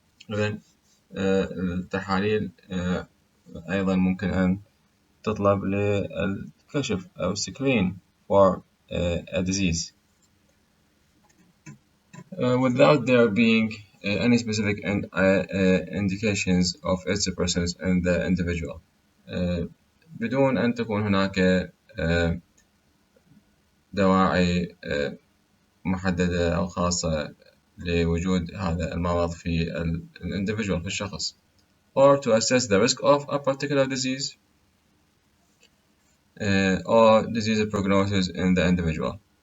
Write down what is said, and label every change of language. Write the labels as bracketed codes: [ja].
[ar] إذن التحاليل أيضا ممكن أن تطلب للكشف أو [en] screen for a disease without there being any specific indications of its presence in the individual. [ar] بدون أن تكون هناك دواعي محددة أو خاصة لوجود هذا المرض في individual في الشخص. [en] Or to assess the risk of a particular disease or disease prognosis in the individual.